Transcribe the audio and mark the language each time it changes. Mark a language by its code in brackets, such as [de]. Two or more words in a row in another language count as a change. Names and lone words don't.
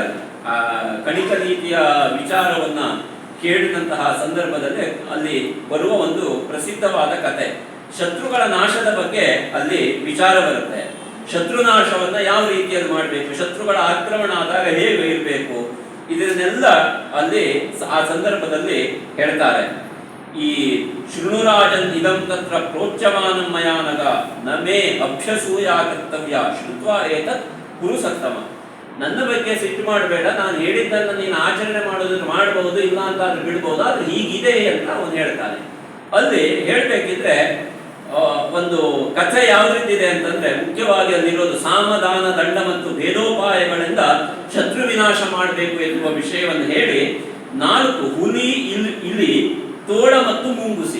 [kn] ಆ ಕಣಿಕ ನೀತಿಯ ವಿಚಾರವನ್ನ ಕೇಳಿದಂತಹ ಸಂದರ್ಭದಲ್ಲಿ ಅಲ್ಲಿ ಬರುವ ಒಂದು ಪ್ರಸಿದ್ಧವಾದ ಕಥೆ. ಶತ್ರುಗಳ ನಾಶದ ಬಗ್ಗೆ ಅಲ್ಲಿ ವಿಚಾರ ಬರುತ್ತೆ. ಶತ್ರುನಾಶವನ್ನ ಯಾವ ರೀತಿಯಲ್ಲಿ ಮಾಡಬೇಕು, ಶತ್ರುಗಳ ಆಕ್ರಮಣ ಆದಾಗ ಹೇಗೆ ಇರಬೇಕು, ಇದನ್ನೆಲ್ಲ ಅಲ್ಲಿ ಆ ಸಂದರ್ಭದಲ್ಲಿ ಹೇಳ್ತಾರೆ. [sa] ಈ ಶೃಣುರಾಜನ್ ಇದಂ ತತ್ರ ಪ್ರೋಚ್ಯಮಾನಂ ಮಯಾನಗ ನಮೇ ಅಭ್ಯಸೂಯ ಕರ್ತವ್ಯ ಶ್ರುತ್ವ ಏತತ್ ಕುರು ಸತ್ತಮ. [kn] ನನ್ನ ಬಗ್ಗೆ ಸಿಟ್ಟು ಮಾಡಬೇಡ, ನಾನು ಹೇಳಿದ್ದನ್ನು ನೀನು ಆಚರಣೆ ಮಾಡೋದನ್ನು ಮಾಡಬಹುದು, ಇಲ್ಲ ಅಂತ ಆದ್ರೆ ಬಿಡ್ಬೋದು, ಆದ್ರೆ ಹೀಗಿದೆ ಅಂತ ಅವನು ಹೇಳ್ತಾನೆ. ಅಲ್ಲಿ ಹೇಳ್ಬೇಕಿದ್ರೆ ಒಂದು ಕಥೆ ಯಾವ ರೀತಿ ಇದೆ ಅಂತಂದ್ರೆ, ಮುಖ್ಯವಾಗಿ ಅಲ್ಲಿರೋದು ಸಾಮದಾನ ದಂಡ ಮತ್ತು ಭೇದೋಪಾಯಗಳಿಂದ ಶತ್ರು ವಿನಾಶ ಮಾಡಬೇಕು ಎನ್ನುವ ವಿಷಯವನ್ನು ಹೇಳಿ 4 ಹುಲಿ, ಇಲಿ, ತೋಳ ಮತ್ತು ಮುಂಗುಸಿ.